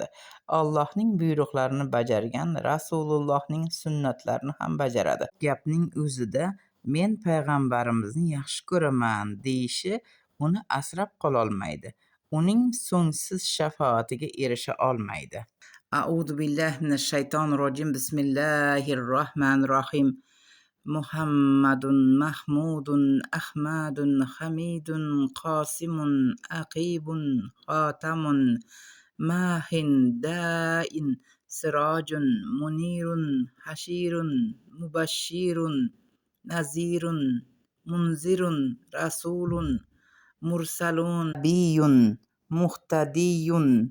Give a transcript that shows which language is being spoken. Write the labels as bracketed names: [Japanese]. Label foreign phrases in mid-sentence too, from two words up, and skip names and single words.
[Uzbek] Allohning buyruqlarini bajargan Rasulullohning sunnatlarini ham bajaradi. Gapning o'zida men payg'ambarimizni yaxshi ko'raman deyishi uni asrab qololmaydi. Uning so'ngsiz shafoatiga erisha olmaydi. [Arabic] أعوذ بالله من الشيطان الرجيم. بسم الله الرحمن الرحيم. محمدٌ محمودٌ أحمدٌ حامدٌ قاسمٌ عاقبٌ خاتمٌ ماحٍ داعٍ سراجٌ منيرٌ حاشرٌ مبشرٌ نذيرٌ منذرٌ رسولٌ مرسلٌ نبيٌّ مهتدٍ